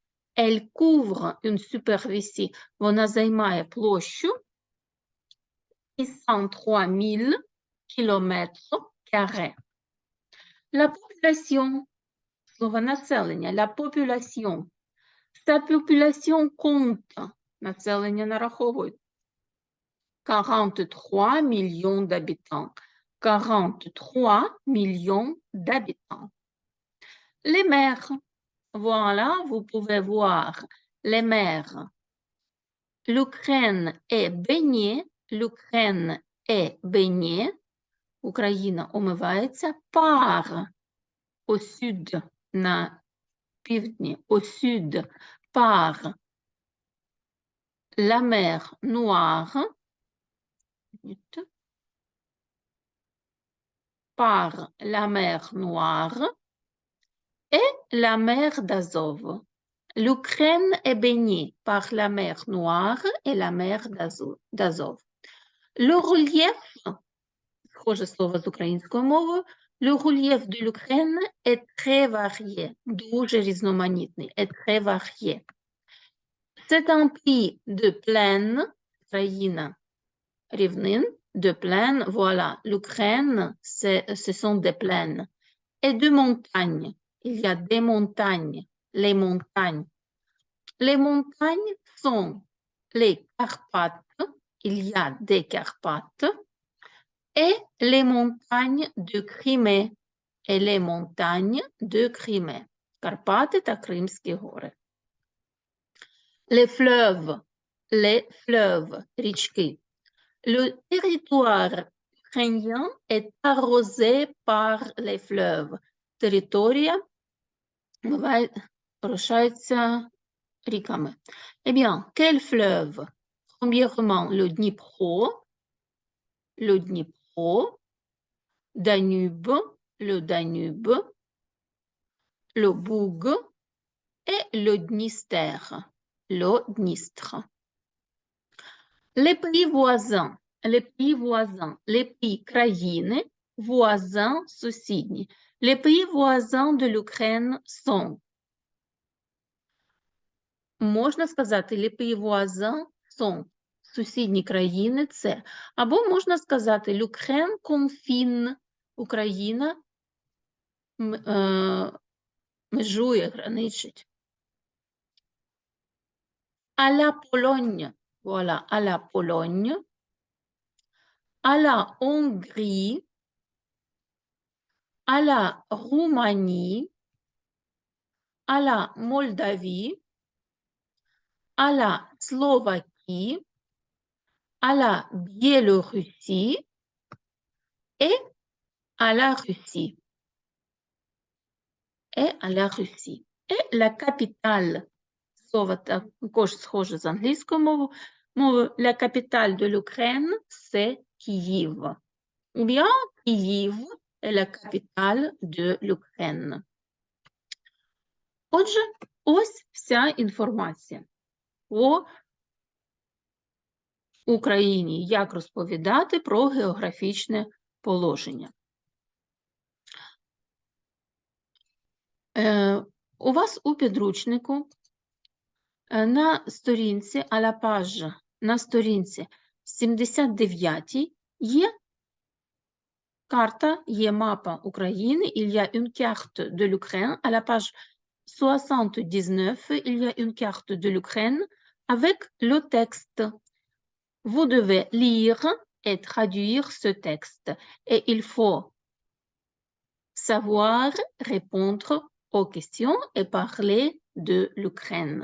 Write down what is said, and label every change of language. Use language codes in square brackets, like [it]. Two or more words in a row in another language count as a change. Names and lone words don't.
[fr] Elle couvre une superficie. [uk] Вона займає площу 603 000 км². [fr] La population, [uk] слово населення, [fr] la population. Sa population compte, [uk] населення нараховують. [fr] 43 millions d'habitants. 43 millions d'habitants. Les mers. Voilà, vous pouvez voir les mers. L'Ukraine est baignée. L'Ukraine est baignée. [uk] Україна омивається [fr] par au sud, [uk] на півдні, [fr] au sud, par la mer Noire, par la mer Noire et la mer d'Azov. L'Ukraine est baignée par la mer Noire et la mer d'Azov. Le relief, [uk] схоже слово з українською мовою, [fr] le relief de l'Ukraine est très varié, [uk] дуже різноманітний, [fr] est très varié. C'est un pays de plaine, [uk] країна рівнин, [fr] de plaine, voilà, l'Ukraine, ce sont des plaines, et de montagnes. Il y a des montagnes, les montagnes. Les montagnes sont les Carpates, il y a des Carpates, et les montagnes de Crimée, et les montagnes de Crimée. [uk] Карпати та Кримські гори. [fr] Les fleuves, річки. Le territoire ukrainien est arrosé par les fleuves. [uk] Територія орошається ріками. [fr] Eh bien, quel fleuve? Premièrement, le Dnipro, Danube, le Danube, le Boug et le Dniester, le Dnistre. Les pays voisins, les pays країни, voisins, сусідні. Les pays voisins de l'Ukraine sont, [uk] можна сказати, [fr] les pays voisins sont, [uk] сусідні країни це. Або можна сказати, [fr] l'Ukraine confine, [uk] Україна межує, граничить. [fr] À la Pologne, voilà, à la Pologne, à la Hongrie, à la Roumanie, à la Moldavie, à la Slovaquie, à la Biélorussie et à la Russie. Et la capitale, [uk] слово також схоже з англійською мовою, [fr] la capitale de l'Ukraine, c'est Kyiv. Ou bien Kyiv est la capitale de l'Ukraine. [uk] Отже, ось вся інформація по Україні, як розповідати про географічне положення. У вас у підручнику на сторінці, на сторінці 79 є карта, є мапа України, [fr] il y a une carte de l'Ukraine, à la page 79, il y a une carte de l'Ukraine avec le texte. Vous devez lire et traduire ce texte. Et il faut savoir répondre aux questions et parler de l'Ukraine.